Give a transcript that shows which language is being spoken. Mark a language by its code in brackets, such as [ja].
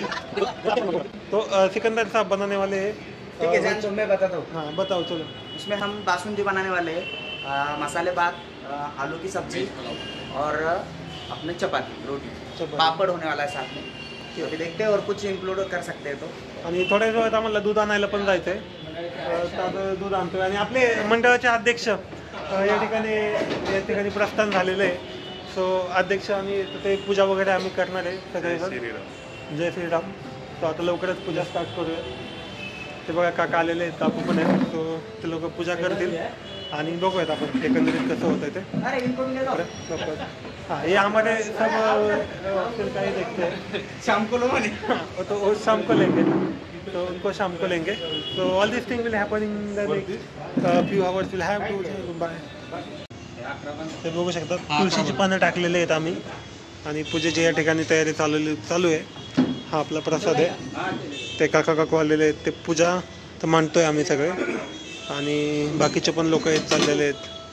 [hi] तो सिकंदर साहब बनाने वाले हैं. ठीक है जान, तो मैं बताता हूँ. हाँ बताओ. चलो, इसमें हम बासुंदी बनाने वाले हैं, मसाले भात, आलू की सब्जी और अपने चपाती रोटी, पापड़ होने वाला है साथ में. अभी देखते हैं और कुछ इंक्लूड कर सकते हैं. तो [mr] आणि थोड्या वेळात आम्हाला दूध आणायला पण जायचंय, तर दूध आणतोय. आणि आपले मंडळाचे अध्यक्ष या ठिकाणी प्रस्थान झालेलं आहे. सो अध्यक्ष आणि ते पूजा वगैरे आम्ही करणार आहे सगळे. जय श्रीराम. तो आता लवकरच पूजा स्टार्ट करूया. ते बघा काका आलेले आहेत, काकू पण आहेत, तो ते लोक पूजा करतील आणि बघूयात आपण एकंदरीत कसं होतं ते. [hi] हाँ, ये हमारे सब फिर का ही देखते हैं. शाम को लो तो वो शाम को लेंगे, तो उनको शाम को लेंगे. [en] तो all this thing will happen in the next few hours. Will have to say bye. [mr] ते बघू शकता तुळशीची पानं टाकलेले आहेत आम्ही, आणि पूजेची या ठिकाणी तयारी चालू आहे. हा आपला प्रसाद आहे. ते काका काकू आलेले आहेत, ते पूजा तर मांडतोय आम्ही सगळे, आणि बाकीचे पण लोक आहेत चाललेले आहेत.